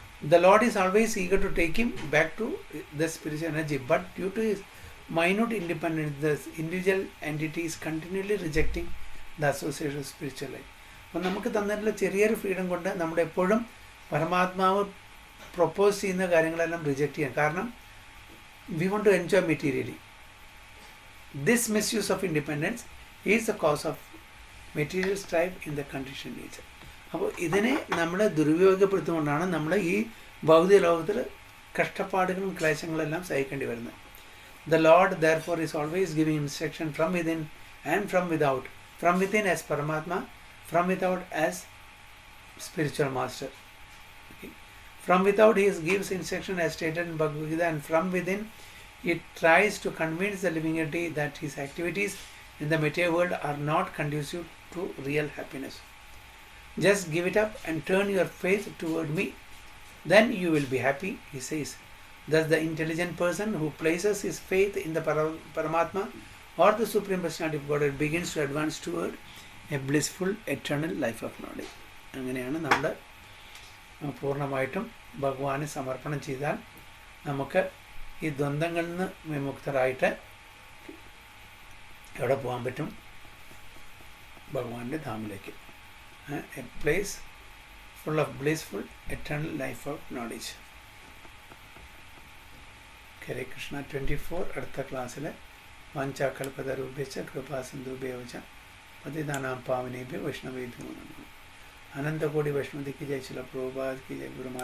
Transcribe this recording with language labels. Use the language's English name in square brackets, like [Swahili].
[English] The Lord is always eager to take him back to the spiritual energy, but due to his minute independence, the individual entity is continually rejecting the association of spiritual life. [Malayalam] അപ്പോൾ നമുക്ക് തന്നിട്ടുള്ള ചെറിയൊരു freedom കൊണ്ട് നമ്മുടെ എപ്പോഴും പരമാത്മാവ് propose ചെയ്യുന്ന കാര്യങ്ങളെല്ലാം റിജക്റ്റ് ചെയ്യാം. [English] കാരണം we want to enjoy materially. This misuse of independence is the cause of material strive in the condition nature. [Malayalam] അപ്പോൾ ഇതിനെ നമ്മൾ ദുരുപയോഗപ്പെടുത്തുകൊണ്ടാണ് നമ്മൾ ഈ ഭൗതിക ലോകത്തിൽ കഷ്ടപ്പാടുകളും ക്ലേശങ്ങളെല്ലാം സഹിക്കേണ്ടി വരുന്നത്. [English] The Lord therefore is always giving instruction from within and from without. From within as Paramatma, from without as spiritual master. From without he gives instruction as stated in Bhagavad Gita, and from within he tries to convince the living entity that his activities in the material world are not conducive to real happiness. Just give it up and turn your face toward me, then you will be happy, he says. Thus the intelligent person who places his faith in the Paramatma or the Supreme Personality of Godhead begins to advance toward a blissful eternal life of knowledge. [Malayalam] അങ്ങനെയാണ് നമ്മൾ പൂർണ്ണമായിട്ടും ഭഗവാന് സമർപ്പണം ചെയ്താൽ നമുക്ക് ഈ ദ്വന്ദ്ങ്ങളിൽ നിന്ന് വിമുക്തരായിട്ട് എവിടെ പോകാൻ പറ്റും? ഭഗവാന്റെ ധാമിലേക്ക്. [English] A place full of blissful eternal life of knowledge. [Malayalam] ഹരേ കൃഷ്ണ. 24 അടുത്ത ക്ലാസ്സിൽ [Sanskrit] വാഞ്ചാകൽപതരുഭ്യശ്ച കൃപാസിന്ധുഭ്യവച പതിതാനാം പാവനേഭ്യോ വൈഷ്ണവേഭ്യോ നമഃ. അനന്തകോടി വൈഷ്ണവ [Hindi] की जय, श्रील प्रभुपाद की जय, गुरु महाराज